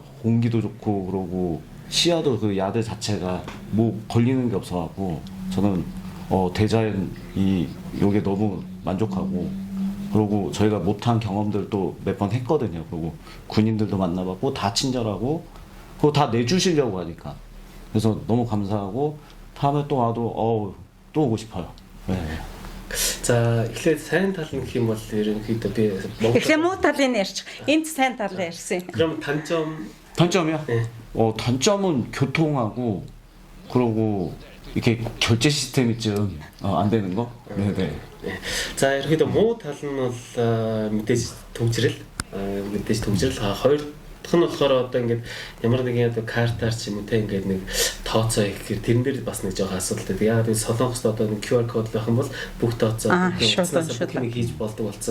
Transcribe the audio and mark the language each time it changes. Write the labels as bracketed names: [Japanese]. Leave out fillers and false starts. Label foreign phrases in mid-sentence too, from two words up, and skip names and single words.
[Korean] 공기도 좋고 그러고 시야도 그 야드 자체가 뭐 걸리는 게 없어갖고 저는 대자연이 요게 너무 만족하고 그리고 저희가 못한 경험들도 몇 번 했거든요. 그리고 군인들도 만나봤고 다 친절하고 그거 다 내주시려고 하니까 그래서 너무 감사하고 다음에 또 와도 또 오고 싶어요. 네. [Mongolian] За эхлээд сайн тал нь гэх юм бол ерөнхийдөө би Тэгэхээр муу талын ярьчих. Энд сайн тал ярьсан. [Korean] 그럼 단점이요? 네. 단점은 교통하고 그러고 이렇게 결제 시스템이 좀 안 되는 거? 네네. [Mongolian] За ерөнхийдөө муу тал нь бол мэдээж төгжрэл хоёр дахь нь болохоор одоо ингээд ямар нэгэн одоо картаар ч юм уу те ингээд нэг тооцоо их гэхээр тэрэн дээр бас нэг жоохон асуудалтай. Яг л Солонгост одоо нэг QR код байх юм бол бүх тооцоо бүгд хийж болдог болсон.